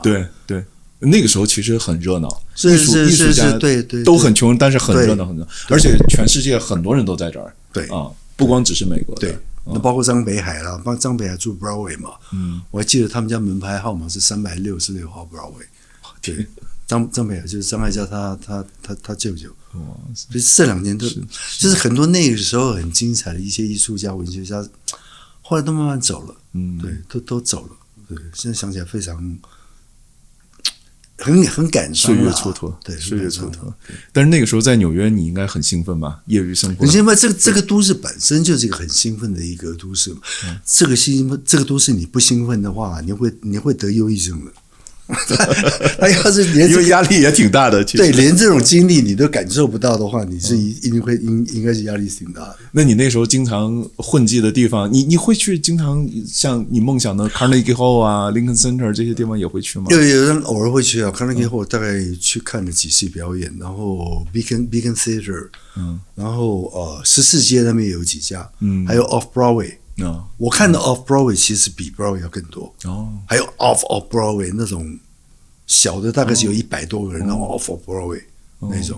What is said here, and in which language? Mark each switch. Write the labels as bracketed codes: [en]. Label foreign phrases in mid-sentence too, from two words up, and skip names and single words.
[zh] 對。那個時候其實很熱鬧，藝術家對都很窮，但是很熱鬧很热鬧，而且全世界很多人都在這兒，對不光只是美國的，對，那包括張北海啦，張北海住 Broadway 嘛，我還記得他們家門牌號碼是366號 Broadway，對，張北海就是張艾嘉他舅舅，所以這2年都就是很多那個時候很精彩的一些藝術家、文學家，後來都慢慢走了，對，都走了，對，現在想起來非常。很感傷，歲月蹉跎，对，岁月蹉跎。但是那個時候在紐約，你應該很興奮吧？業餘生活很興奮。這個都市本身就是一個很興奮的一個都市嘛。這個都市你不興奮的話，你會得憂鬱症的。他要是連因為壓力也挺大的，對，連這種經歷你都感受不到的話，你是應該是壓力挺大的。那你那時候經常混跡的地方，你會去經常像你夢想的 Carnegie Hall 啊、Lincoln Center 這些地方也會去嗎？有人偶爾會去啊。Carnegie Hall 大概去看了幾次表演，然後 Beacon Theater，然後14街那邊有幾家，還有 Off Broadway。我看的 Off Broadway 其實比 Broadway 要更多，還有 Off Broadway 那種小的，大概是有100多個人，然後 Off Broadway 那種，